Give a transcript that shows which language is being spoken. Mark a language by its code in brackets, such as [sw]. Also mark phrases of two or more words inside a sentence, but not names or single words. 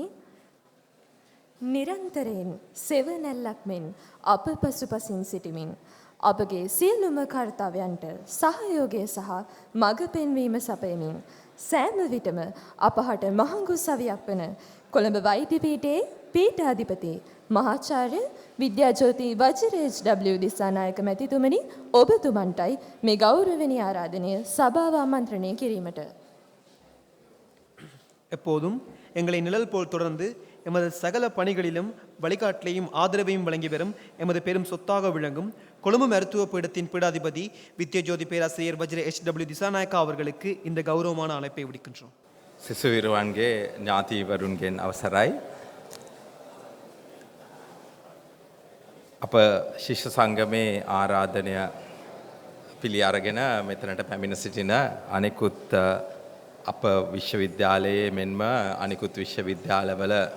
[si] නිරන්තරයෙන් සෙවණැල්ලක් මෙන් අප පසුපසින් සිටිමින් අපගේ සියලුම කර්තව්‍යයන්ට සහයෝගය සහ මඟ පෙන්වීම සපයමින් සෑම විටම අපහට මහඟු සවියක් වන කොළඹ වෛද්‍ය පීඨයේ පීඨාධිපති මහාචාර්ය විද්‍යාජෝති වජිරේජ් W දිසානායක මැතිතුමනි, ඔබතුමන්ටයි මේ ගෞරවනීය ආරාධනය සභාව ආමන්ත්‍රණය කිරීමට. [ta] எப்போதும் எங்களை நிழல் போல் தொடர்ந்து எமது சகல பணிகளிலும் வழிகாட்டலையும் ஆதரவையும் வழங்கி வரும் எமது பெரும் சொத்தாக விளங்கும் கொழும்பு மருத்துவ பீடத்தின் பீடாதிபதி வித்யஜோதி பேராசிரியர் வஜ்ர HW திசாநாயக்கா அவர்களுக்கு இந்த கௌரவமான அழைப்பை விடுக்கின்றோம். [si] සිසුවිරුවන්ගේ ඥාතීවරුන්ගෙන් අවසරයි. අප ශිෂ්‍ය සංගමේ ආරාධනය පිළි අරගෙන මෙතනට පැමිණ සිටින අනෙකුත් අප විශ්වවිද්‍යාලයේ මෙන්ම අනිකුත් විශ්වවිද්‍යාලවල